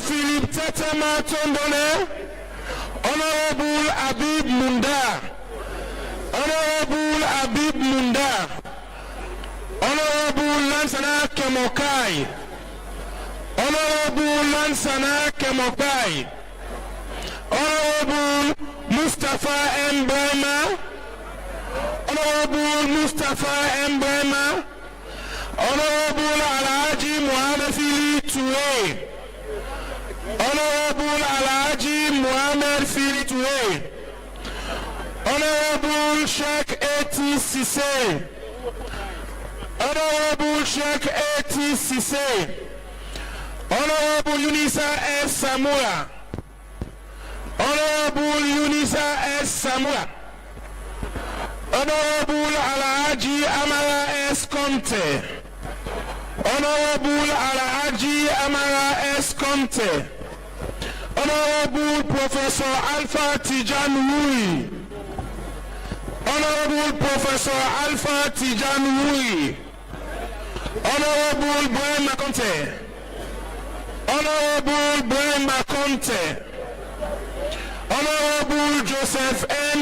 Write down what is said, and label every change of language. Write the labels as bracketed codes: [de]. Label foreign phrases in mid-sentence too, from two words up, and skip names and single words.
[en] Philip Tetema Tondone, Honorable Abib Munda, Honorable Abib Munda, Honorable Lansana Kemokai, Honorable Lansana Kemokai, Honorable Mustafa M. Brema, Honorable Mustafa M. Brema, Honorable Alhaji Muhammad Fili Toure, Honorable Alhaji Muhammad Fili Toure, Honorable Sheikh A.T. Sise, Honorable Sheikh A.T. Sise, Honorable Unisa S. Samura, Honorable Unisa S. Samura, Honorable Alhaji Amara S. Conte, Honorable Alhaji Amara S. Conte, Honorable Professor Alpha Tijan Wui, Honorable Professor Alpha Tijan Wui, Honorable Brema Conte, Honorable Brema Conte, Honorable Joseph N.